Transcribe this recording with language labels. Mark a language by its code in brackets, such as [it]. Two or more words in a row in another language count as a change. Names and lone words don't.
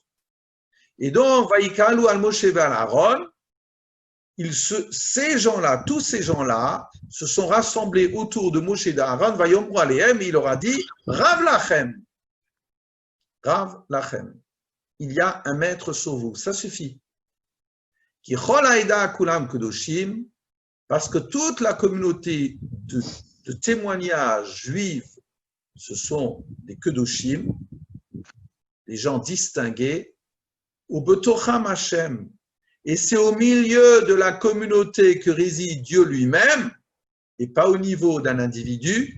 [fr] Et donc, [he] ויקהלו על משה ועל אהרן, [fr] ces gens-là, tous ces gens-là, se sont rassemblés autour de Moshe et d'Aaron, [he] ויאמרו אלהם, [fr] et il leur a dit, [he] רב לכם רב לכם. [fr] Il y a un maître sur vous, ça suffit. [he] כי כל העדה כלם קדשים, [fr] parce que toute la communauté de témoignages juifs, ce sont des kedoshim, des gens distingués, [he] ובתוכם השם, [fr] et c'est au milieu de la communauté que réside Dieu lui-même, et pas au niveau d'un individu.